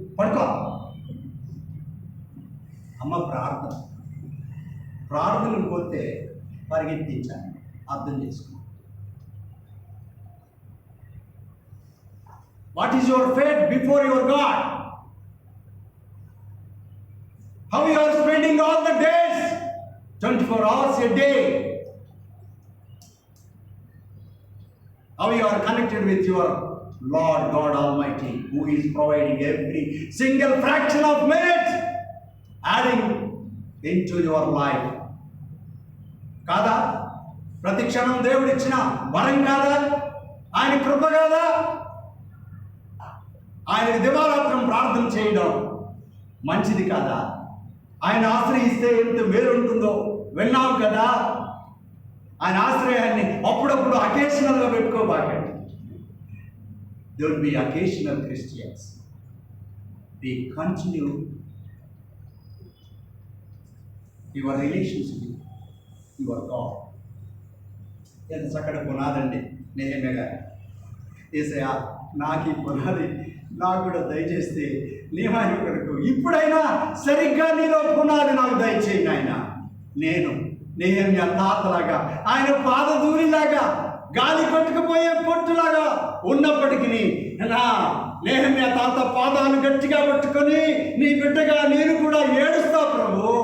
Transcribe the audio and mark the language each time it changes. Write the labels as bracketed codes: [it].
[te] పడుకో అమ్మ. ప్రార్థనకు పోతే పరిగెత్తించాలి. అర్థం చేసుకో. [en] What is your faith before your God? How you are spending all the days, 24 hours a day? How you are connected with your Lord God Almighty, who is providing every single fraction of minute, adding into your life. [te] కాదా? ప్రతి క్షణం దేవుడు ఇచ్చిన వరం కాదా? ఆయన కృప కాదా? ఆయన దివారాత్రం ప్రార్థన చేయడం మంచిది కాదా? ఆయన ఆశ్రయిస్తే ఎంత మేలు ఉంటుందో విన్నాం కదా. ఆయన ఆశ్రయాన్ని అప్పుడప్పుడు అకేషనల్గా పెట్టుకోబాకండి. [en] Don't be occasional Christians. Be continue your relationship with your God. [te] ఎంత చక్కటి పునాదండి నెహెమ్యా గారు. యేసయ్యా, నాకు ఈ పునాది నాకు కూడా దయచేస్తే నీ మహిమ కొరకు ఇప్పుడైనా సరిగ్గా నీలో పునాది నాకు దయచేయి నాయన. నేను నెహెమ్యా తాతలాగా, ఆయన పాదధూళిలాగా, గాలి కొట్టుకుపోయే పొట్టులాగా ఉన్నప్పటికీ నా నెహెమ్యా తాత పాదాలు గట్టిగా పట్టుకొని నీ బిడ్డగా నేను కూడా ఏడుస్తా ప్రభు.